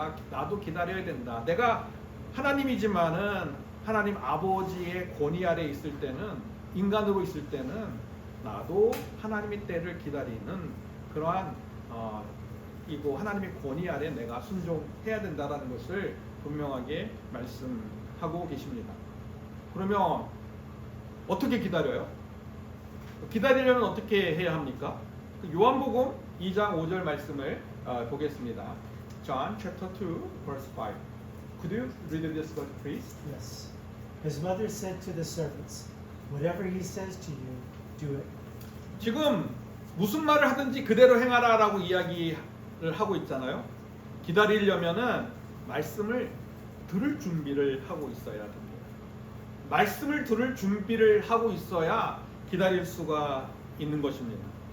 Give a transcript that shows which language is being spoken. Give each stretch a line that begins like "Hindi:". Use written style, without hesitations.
Korean: 나도 기다려야 된다. 내가 하나님이지만은 하나님 아버지의 권위 아래에 있을 때는, 인간으로 있을 때는 나도 하나님의 때를 기다리는 그러한 이고 하나님의 권위 아래 내가 순종해야 된다라는 것을 분명하게 말씀하고 계십니다. 그러면 어떻게 기다려요? 기다리려면 어떻게 해야 합니까? 요한복음 2장 5절 말씀을 보겠습니다.
English: John chapter 2 verse 5. Could you read this verse, please? Yes. His mother said to the servants, "Whatever he says to you, do it."
Korean: 지금 무슨 말을 하든지 그대로 행하라라고 이야기를 하고 있잖아요. 기다리려면은 말씀을 들을 준비를 하고 있어야 됩니다. 말씀을 들을 준비를 하고 있어야 기다릴 수가 있는 것입니다.